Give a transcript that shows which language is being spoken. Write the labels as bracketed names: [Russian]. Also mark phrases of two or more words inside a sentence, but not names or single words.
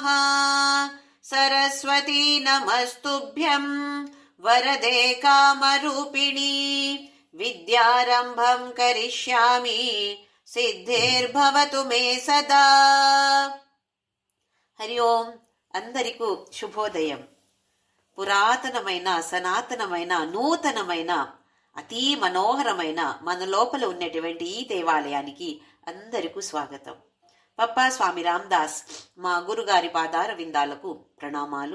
[Sanskrit] सरस्वती नमस्तुभ्यं वरदे कामरूपिणी विद्यारम्भं करिष्यामि सिद्धिर्भवतु मे सदा। हरि ओं [Telugu] అందరికీ శుభోదయం. పురాతనమైన సనాతనమైన నూతనమైన అతి మనోహరమైన మన లోపల ఉన్నటువంటి ఈ దేవాలయానికి అందరికీ స్వాగతం. పప్పా స్వామి రామదాస్ మా గురుగారి పాదార విందాలకు ప్రణామాలు.